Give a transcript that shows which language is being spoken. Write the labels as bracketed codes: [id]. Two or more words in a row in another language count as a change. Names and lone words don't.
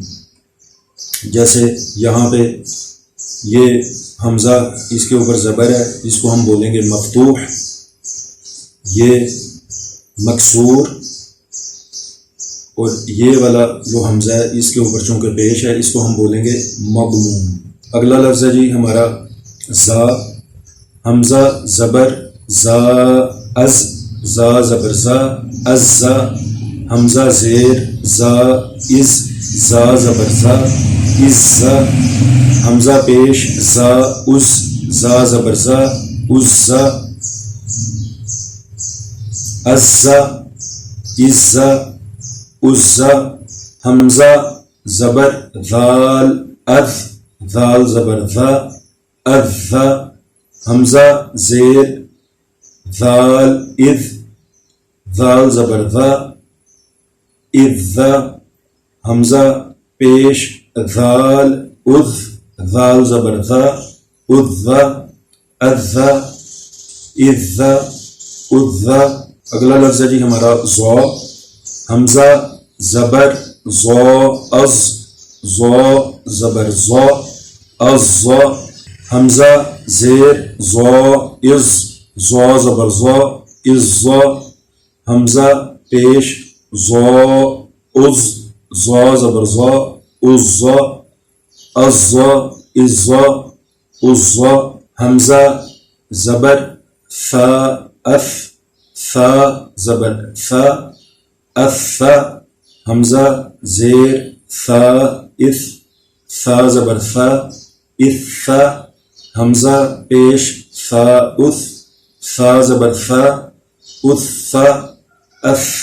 [ur] جیسے یہاں پہ یہ حمزہ اس کے اوپر زبر ہے، اس کو ہم بولیں گے مفتوح، یہ مکسور، اور یہ والا جو حمزہ ہے اس کے اوپر چونکہ پیش ہے اس کو ہم بولیں گے مضموم۔ اگلا لفظ ہے جی ہمارا زا، حمزہ زبر زا از، زا زبر زا از زا، حمزہ زیر زا از، زا زبر زا از زا، حمزہ پیش زا از، زا زبر زا از زا، از زا از زا از زا، حمزہ زبر ذال اذ، ذال زبر ذا اذ ذا، حمزہ زیر ذال اذ، ذال زبر ذا اذ ذا، حمزہ پیش ذال اذ، ذال زبر ذا اذ ذا، اذ ذا اذ ذا اذ ذا۔ اگلا لفظ ہے جی ہمارا ضا، حمزہ زبر ضا از، ضا زبر زا الزا حمزہ زیر زا از زا زبر زا الزا حمزہ پیش زا از زا زبر زا الزا الزا الزا الزا حمزہ زبر فا اف فا زبر فا اف حمزہ زیر فا اف فا زبر فا اف حمزہ پیش فا اف فا زبر فا اف اف